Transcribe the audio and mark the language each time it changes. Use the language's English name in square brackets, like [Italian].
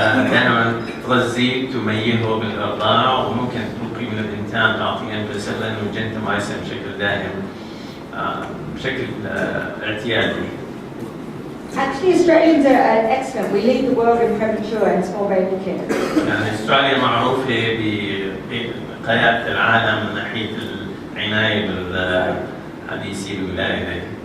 [Arabic] دائما تغذيه تميهه بالإرضاع، وممكن تنقي من الإنتان تعطيه أمبيسيلين وجنتاميسين بشكل دائم بشكل اعتيادي. [English] Actually, Australians are excellent. We lead the world in premature and small baby care. [Arabic] يعني أستراليا معروفة بقيادة العالم من ناحية العناية بالحديثي الولادة.